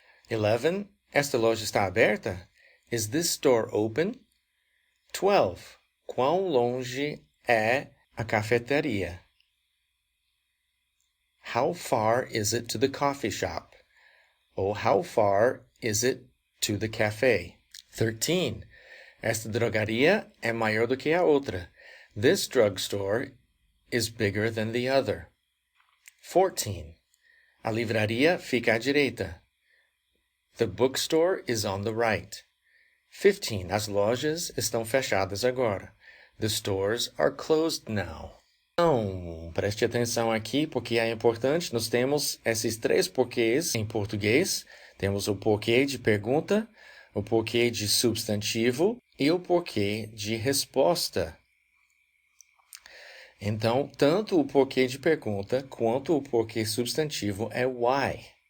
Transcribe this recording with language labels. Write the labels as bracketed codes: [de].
[pt] 11. Esta loja está aberta? [en] Is this store open? [pt] 12. Quão longe é a cafeteria? [en] How far is it to the coffee shop? Ou how far is it to the cafe? [pt] 13. Esta drogaria é maior do que a outra. [en] This drugstore is bigger than the other. [pt] 14. A livraria fica à direita. [en] The bookstore is on the right. [pt] 15. As lojas estão fechadas agora. [en] The stores are closed now. [pt] Então, preste atenção aqui porque é importante. Nós temos esses três porquês em português. Temos o porquê de pergunta, o porquê de substantivo e o porquê de resposta. Então, tanto o porquê de pergunta quanto o porquê substantivo é why.